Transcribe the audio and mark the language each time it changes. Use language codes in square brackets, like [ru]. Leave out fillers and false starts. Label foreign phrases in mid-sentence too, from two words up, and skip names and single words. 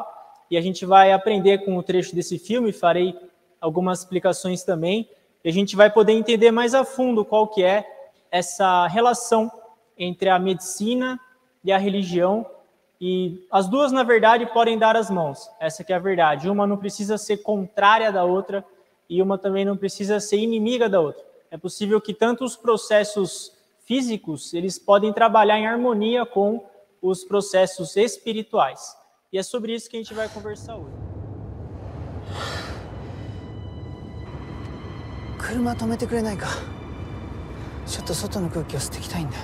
[pt] E a gente vai aprender com o trecho desse filme, farei algumas explicações também, e a gente vai poder entender mais a fundo qual que é essa relação entre a medicina e a religião, e as duas, na verdade, podem dar as mãos, essa que é a verdade. Uma não precisa ser contrária da outra, e uma também não precisa ser inimiga da outra. É possível que tanto os processos físicos, eles podem trabalhar em harmonia com os processos espirituais. E é sobre isso que a gente vai conversar hoje. [ja] 車止めてくれないか。ちょっと外の空気を吸ってきたいんだ。